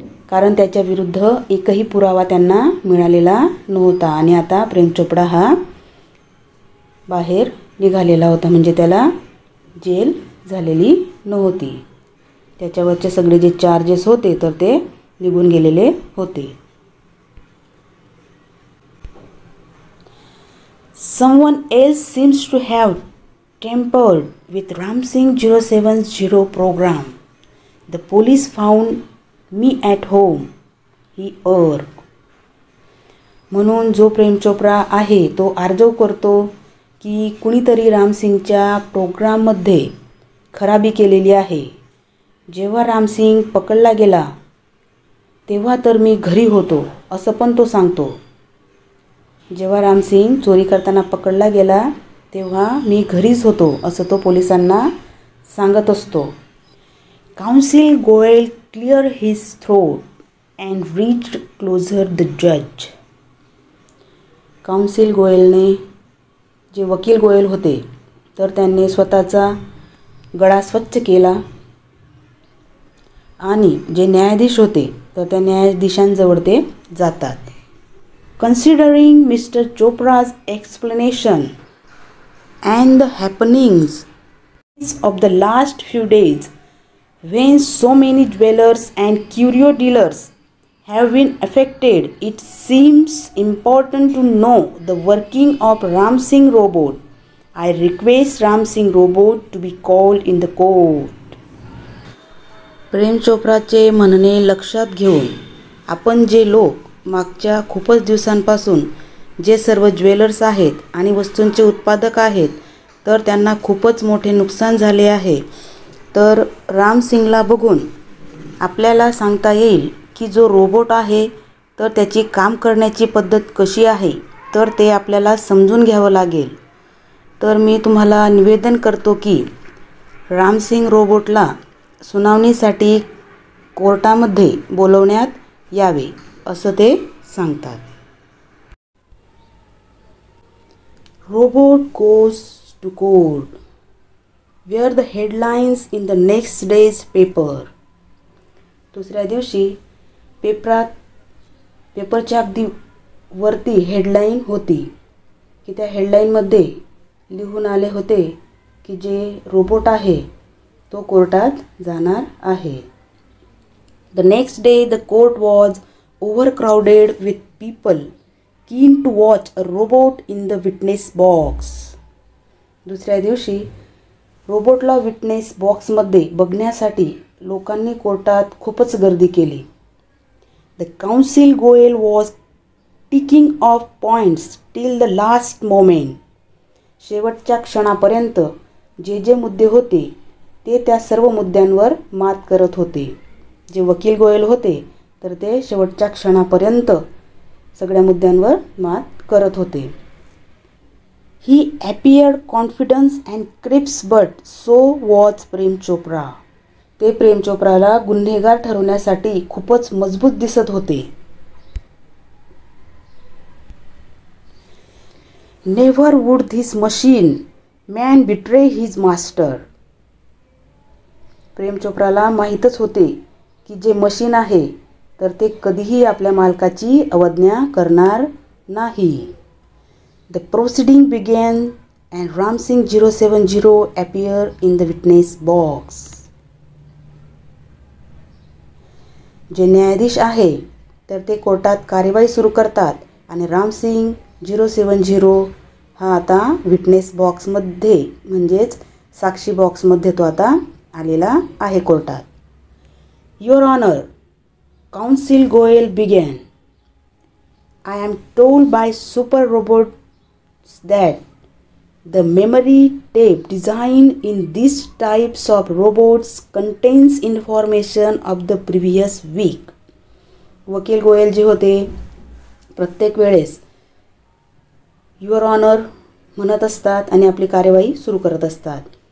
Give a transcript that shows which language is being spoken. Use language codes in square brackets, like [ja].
[mr] कारण त्याच्या विरुद्ध एकही पुरावा त्यांना मिळालेला नव्हता. आणि आता प्रेम चोप्रा हा बाहेर निघालेला होता. म्हणजे त्याला जेल झालेली नव्हती. त्याच्यावरचे सगळे जे चार्जेस होते तर ते निघून गेलेले होते. [en] Someone else seems to have tampered with Ramsing 070 program. The police found me at home. He urged. [mr] म्हणून जो प्रेम चोप्रा आहे तो आर्जव करतो की कुणीतरी रामसिंगच्या प्रोग्राममध्ये खराबी केलेली आहे. जेव्हा रामसिंग पकडला गेला तेव्हा तर मी घरी होतो असं पण तो सांगतो. जेव्हा रामसिंग चोरी करताना पकडला गेला तेव्हा मी घरीच होतो असं तो पोलिसांना सांगत असतो. [en] Council Goyal clear his throat and reached closure the जज. [mr] काउन्सिल गोयलने जे वकील गोयल होते तर त्यांनी स्वतःचा गळा स्वच्छ केला आणि जे न्यायाधीश होते तर त्या न्यायाधीशांजवळ ते जातात. [en] Considering Mr. Chopra's explanation and the happenings of the last few days, When so many dwellers and curio dealers have been affected, it seems important to know the working of Ram Singh robot. I request Ram Singh robot to be called in the court. [mr] प्रेम चोप्राचे म्हणणे लक्षात घेऊन आपण जे लोक मागच्या खूपच दिवसांपासून जे सर्व ज्वेलर्स आहेत आणि वस्तूंचे उत्पादक आहेत तर त्यांना खूपच मोठे नुकसान झाले आहे, तर राम सिंगला बघून आपल्याला सांगता येईल की जो रोबोट आहे तर त्याची काम करण्याची पद्धत कशी आहे तर ते आपल्याला समजून घ्यावं लागेल. तर मी तुम्हाला निवेदन करतो की राम सिंग रोबोटला सुनावणीसाठी कोर्टामध्ये बोलवण्यात यावे असं ते सांगतात. [en] Robot goes to court. Were the headlines in the next day's paper. [mr] दुसऱ्या दिवशी पेपरच्या अगदी वरती हेडलाईन होती की त्या हेडलाईनमध्ये लिहून आले होते की जे रोबोट आहे तो कोर्टात जाणार आहे. [en] The next day the court was overcrowded with people keen to watch a robot in the witness box. [mr] दुसऱ्या दिवशी रोबोटला विटनेस बॉक्समध्ये बघण्यासाठी लोकांनी कोर्टात खूपच गर्दी केली. [en] The counsel Goel was ticking off points till the last moment. [mr] शेवटच्या क्षणापर्यंत जे जे मुद्दे होते ते त्या सर्व मुद्द्यांवर मात करत होते. जे वकील गोयल होते तर ते शेवटच्या क्षणापर्यंत सगळ्या मुद्द्यांवर मात करत होते. [en] He appeared confident and crisp, but so was Prem Chopra. [mr] ते प्रेम चोप्राला गुन्हेगार ठरवण्यासाठी खूपच मजबूत दिसत होते. [en] Never would this machine man betray his master. [mr] प्रेम चोप्राला माहीतच होते की जे मशीन आहे तर ते कधीही आपल्या मालकाची अवज्ञा करणार नाही. [en] The proceeding began and Ram Singh 070 appeared in the witness box. [mr] जे न्यायाधीश आहे तर ते कोर्टात कार्यवाही सुरू करतात आणि राम सिंग 070 हा आता विटनेस बॉक्समध्ये म्हणजेच साक्षी बॉक्समध्ये तो आता आलेला आहे कोर्टात. [en] Your Honor, Counsel Goel began. I am told by super robots that the memory tape designed in these types of robots contains information of the previous week. [mr] वकील गोयल जे होते प्रत्येक वेळेस [en] your honour [mr] म्हणत असतात आणि आपली कार्यवाही सुरू करत असतात.